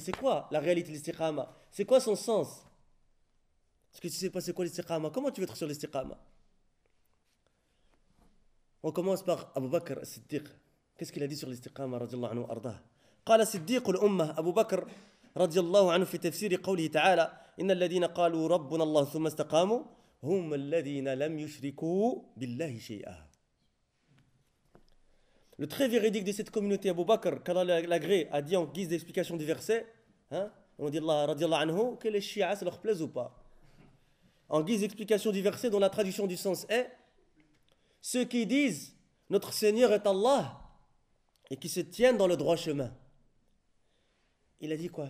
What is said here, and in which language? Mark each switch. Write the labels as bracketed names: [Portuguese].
[French] C'est quoi la réalité de l'istiqama? C'est quoi son sens? Est-ce que tu ne sais pas c'est quoi l'istiqama? Comment tu veux être sur l'istiqama? On commence par Abu Bakr al-Siddiq. Qu'est-ce qu'il a dit sur l'istiqama? [Arabic] قال صديق الأمة أبو بكر رضي الله عنه في تفسير قوله تعالى إن الذين قالوا ربنا الله ثم استقاموا هم الذين لم يشركوا بالله شيئا. [French] Le très véridique de cette communauté, Abu Bakr, qu'Allah l'agré, a dit en guise d'explication du verset, on dit Allah, radiallahu anhu, que les chiites, ça leur plaise ou pas. En guise d'explication du verset, dont la traduction du sens est, ceux qui disent, notre Seigneur est Allah, et qui se tiennent dans le droit chemin. Il a dit quoi?